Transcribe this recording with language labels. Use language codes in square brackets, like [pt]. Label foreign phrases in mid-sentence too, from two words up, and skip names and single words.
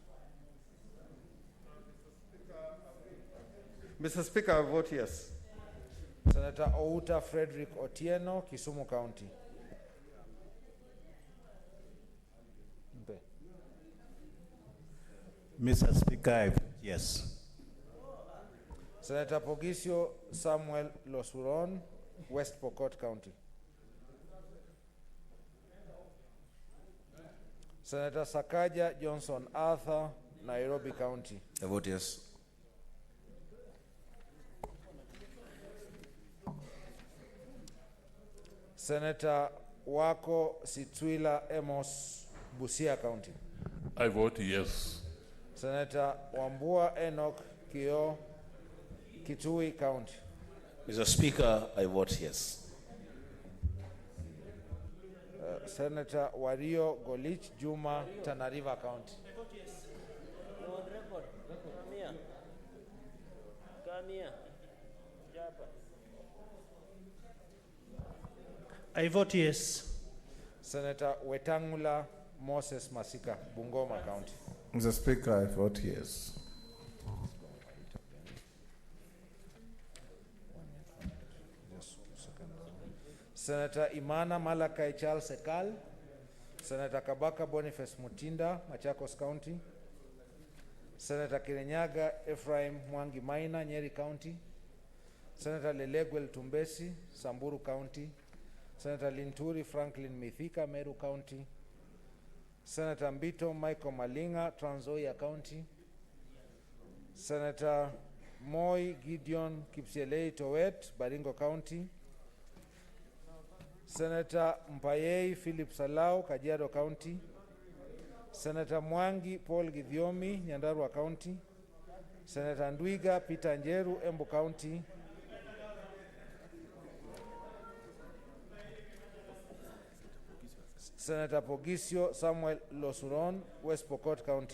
[en] Mr. Speaker, I vote yes. Senator Outa Frederick Otieno, Kisumu County. Mr. Speaker, I vote yes. Senator Pogisio Samuel Losuron, West Pokot County. Senator Sakaja Johnson Arthur, Nairobi County. I vote yes. Senator Wako Sitwila Amos, Busia County. I vote yes. Senator Wambua Enoch Kio, Kitui County. Mr. Speaker, I vote yes. Senator Wario Golich Juma, Tana River County. I vote yes. You're on record. Come here. Come here. I vote yes. Senator Wetangula Moses Masika, Bungoma County. Mr. Speaker, I vote yes. Senator Imana Malakai Charles Ekal, Senator Kabaka Boniface Mutinda, Machakos County. Senator Kirenyaga Ephraim Mwangi Maina, Nyeri County. Senator Leleguel Tumbesi, Samburu County. Senator Linturi Franklin Mithika, Meru County. Senator Mbito Michael Malinga, Trans Nzoia County. Senator Moi Gideon Kipsielei Towet, Baringo County. Senator Mpayei Philip Salau, Kajiado County. Senator Mwangi Paul Githiomi, Nyandarua County. Senator Ndwiga Peter Njeru, Embu County. Senator Pogisio Samuel Losuron, West Pokot County.